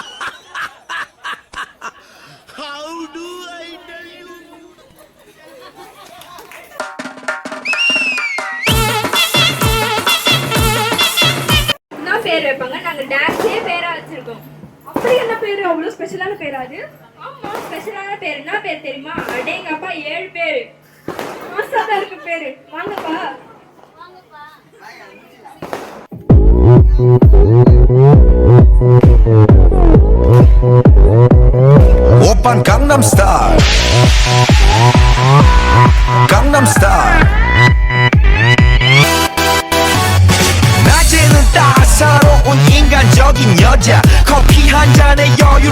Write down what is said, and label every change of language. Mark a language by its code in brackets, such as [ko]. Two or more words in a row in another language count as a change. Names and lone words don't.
[ta] பேர் வைப்பாங்க. நாங்க டான்ஸ்லயே பேரா வச்சிருக்கோம். அப்படி என்ன பேரு? அவ்வளவு ஸ்பெஷலான பேரா அது? ஆமா, ஸ்பெஷலான பேர். என்ன பேர் தெரியுமா? அடேங்கப்பா 7 பேரு. மாசாதான் இருக்கு பேரு. வாங்கப்பா. [ko] 오빤 강남스타일 강남스타일 낮에는 따사로운 인간적인 여자 커피 한 잔에 여유를